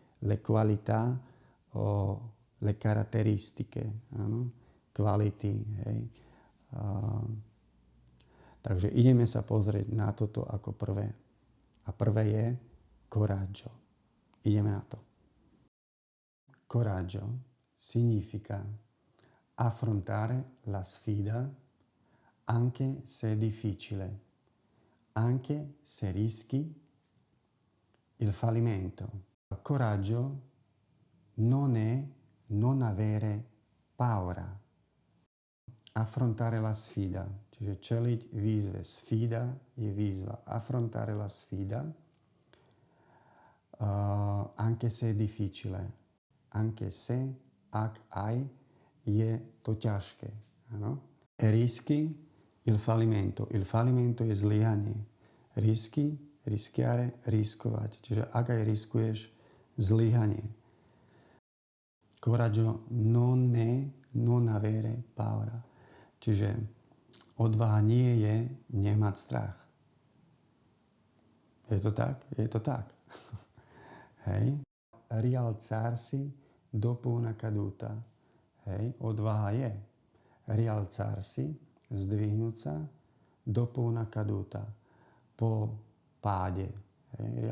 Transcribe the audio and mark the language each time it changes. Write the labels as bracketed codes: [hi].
[it] Le qualità o le caratteristiche, [sk] áno? Kvality, hej. Takže ideme sa pozrieť na toto ako prvé. A prvé je coraggio. Ideme na to. [it] Coraggio significa affrontare la sfida anche se è difficile, anche se rischi il fallimento. Coraggio non è non avere paura. Affrontare la sfida, [sk] čiže čeliť výzve. Sfida je výzva. [it] Affrontare la sfida, anche se è difficile. Anche se, [sk] ak aj, je to ťažké. Ano? [it] E rischi il fallimento. Il fallimento [sk] je zlyhanie. Risky, rischiare, riskovať. Čiže ak aj riskuješ, zlyhanie. [it] Coraggio non è non avere paura. [sk] Čiže odvaha nie je nemať strach. Je to tak? Je to tak. Hej. [it] Rialzarsi dopo una caduta. [sk] Hej. Odvaha je rialzarsi, zdvihnúť sa, [it] dopo una caduta. [sk] Po páde. Hej.